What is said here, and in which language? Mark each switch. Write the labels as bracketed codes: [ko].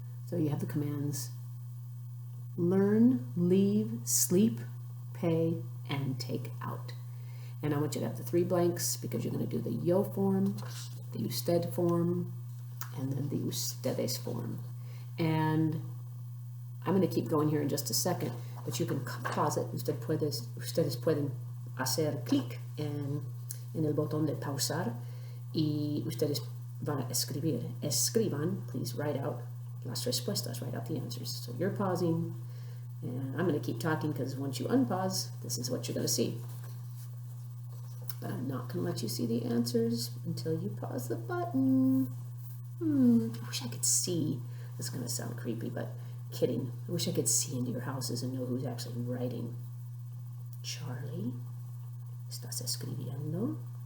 [en] So you have the commands learn, leave, sleep, pay, and take out. And I want you to have the 3 blanks because you're going to do the yo form, the usted form, and then the ustedes form. And I'm going to keep going here in just a second, but you can pause it. [es] Ustedes pueden hacer clic en el botón de pausar y ustedes van a escribir. [en] Escriban, please write out [es] las respuestas, [en] write out the answers. So you're pausing, and I'm going to keep talking because once you unpause, this is what you're going to see. But I'm not going to let you see the answers until you pause the button. I wish I could see. This is going to sound creepy, but kidding. I wish I could see into your houses and know who's actually writing. [es] Charlie, ¿estás escribiendo?